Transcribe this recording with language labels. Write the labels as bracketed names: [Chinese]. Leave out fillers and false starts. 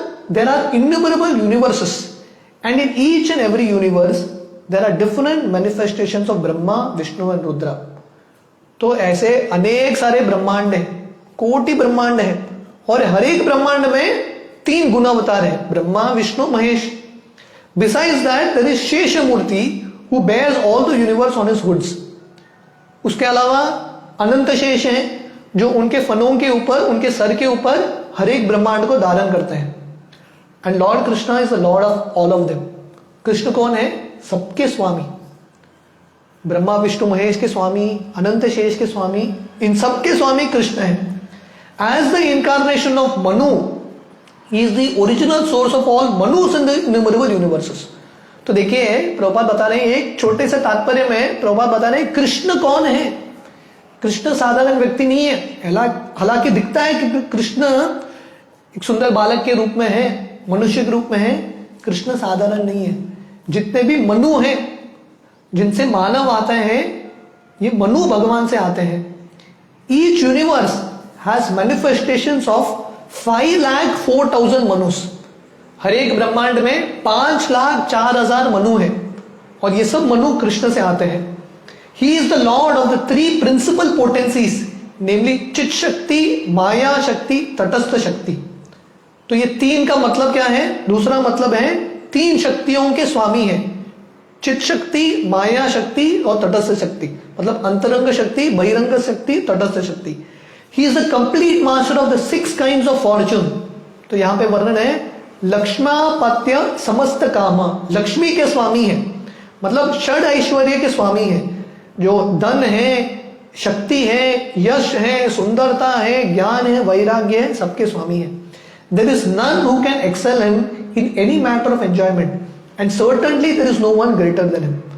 [English] There are innumerable universes, and in each and every universe there are different manifestations of Brahma, Vishnu and Rudra. [Hindi] तो ऐसे अनेक सारे ब्रह्मांड हैं, कोटि ब्रह्मांड है, और हर एक ब्रह्मांड में 3 गुणावतार है, Brahma, Vishnu, Mahesh. [English] Besides that there is Sheshamurti who bears all the universe on his hoods. [Hindi] उसके अलावा अनंत शेष हैं जो उनके फनों के ऊपर, उनके सर के ऊपर हर एक ब्रह्मांड को धारण करते हैं। [English] And lord Krishna is the lord of all of them. [Hindi] Krishna कौन है? सबके स्वामी, ब्रह्मा, विष्णु, महेश के स्वामी, अनंत शेष के स्वामी, इन सबके स्वामी कृष्ण है। [English] As the incarnation of Manu, he is the original source of all Manus in the innumerable universes. [Hindi] तो देखिए प्रभुपाद बता रहे हैं, एक छोटे से तात्पर्य में प्रभुपाद बता रहे हैं कृष्ण कौन है। कृष्ण साधारण व्यक्ति नहीं है। हालांकि दिखता है कि कृष्ण एक सुंदर बालक के रूप में है, मनुष्य के रूप में है। कृष्ण साधारण नहीं है। जितने भी मनु हैं, जिनसे मानव आते हैं, ये मनु भगवान से आते हैं। [English] Each universe has manifestations of 5,04,000 Manus. [Hindi] हर एक ब्रह्मांड में 5,04,000 मनु है, और ये सब मनु कृष्ण से आते हैं। [English] He is the lord of the 3 principal potencies, namely [Hindi] चित शक्ति, माया शक्ति, तटस्थ शक्ति। तो ये 3 का मतलब क्या है? दूसरा मतलब है 3 शक्तियों के स्वामी है, चित शक्ति, माया शक्ति और तटस्थ शक्ति। मतलब अंतरंग शक्ति, बहिरंग शक्ति, तटस्थ शक्ति। [English] He is the complete master of the 6 kinds of fortune। [Hindi] तो यहां पे वर्णन है लक्ष्मापत्य समस्त काम, लक्ष्मी के स्वामी है, मतलब षड ऐश्वर्य के स्वामी है, जो धन है, शक्ति है, यश है, सुंदरता है, ज्ञान है, वैराग्य है, सबके स्वामी है। [English] There is none who can excel him in any matter of enjoyment, and certainly there is no one greater than him.